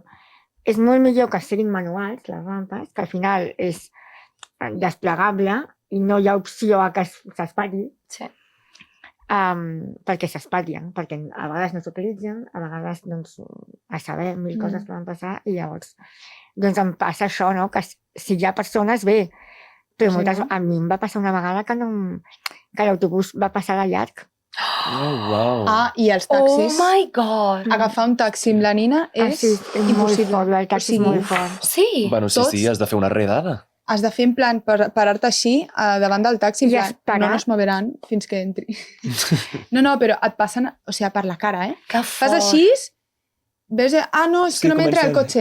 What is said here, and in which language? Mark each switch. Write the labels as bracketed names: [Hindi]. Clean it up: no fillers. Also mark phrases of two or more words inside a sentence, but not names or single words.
[Catalan] És molt millor que siguin manuals, les rampes, que al final és desplegable i no hi ha opció a que s'espatlli, perquè s'espatllen, perquè a vegades no s'utilitzen, a vegades, doncs, a saber, mil coses poden passar, i llavors, doncs em passa això, no?, que si hi ha persones, bé, però moltes, a mi em va passar una vegada que l'autobús va passar de llarg. [English] Oh, wow. [Catalan] I els taxis. [English] Oh my God! [Catalan] Agafar un taxi amb la Nina és impossible. El taxi és molt fort. Sí? Bueno, sí, has de fer una redada. Has de fer en plan parar-te així davant del taxi, en plan, [Spanish] no nos moveran [Catalan] fins que entri. No, però et passen, o sigui, per la cara, Que fort! Fas així, ves, no, és que no m'entra el cotxe.